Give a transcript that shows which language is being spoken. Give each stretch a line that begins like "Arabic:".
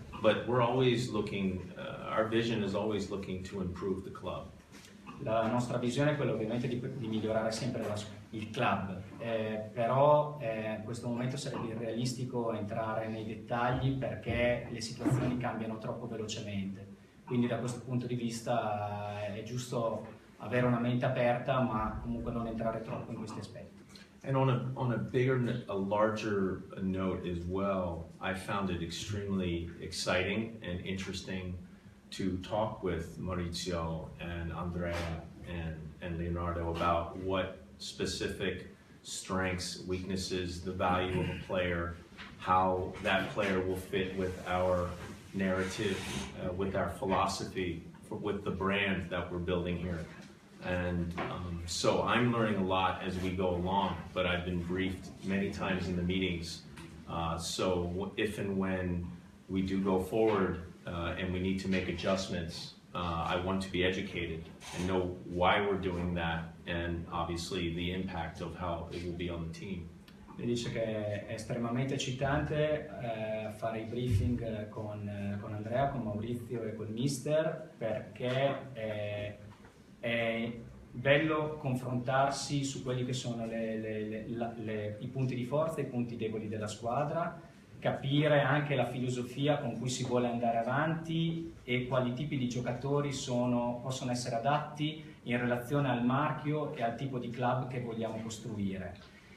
English: But we're always looking. Our vision is always looking to improve the club.
Italian: La nostra visione è quella ovviamente di migliorare sempre il club, però in questo momento sarebbe irrealistico entrare nei dettagli perché le situazioni cambiano troppo velocemente. Quindi da questo punto di vista è giusto avere una mente aperta, ma comunque non entrare troppo in questi aspetti.
English: And on a larger note as well, I found it extremely exciting and interesting to talk with Maurizio and Andrea and Leonardo about what specific strengths, weaknesses, the value of a player, how that player will fit with our narrative, with our philosophy, with the brand that we're building here. And so I'm learning a lot as we go along, but I've been briefed many times in the meetings. So if and when we do go forward and we need to make adjustments, I want to be educated and know why we're doing that, and obviously the impact of how it will be on the team.
Italian: Mi dice che è estremamente eccitante fare i briefing con Andrea, con Maurizio e col mister, perché è bello confrontarsi su quelli che sono i punti di forza e i punti deboli della squadra, capire anche la filosofia con cui si vuole andare avanti e quali tipi di giocatori possono essere adatti in relazione al marchio e al tipo di club che vogliamo costruire.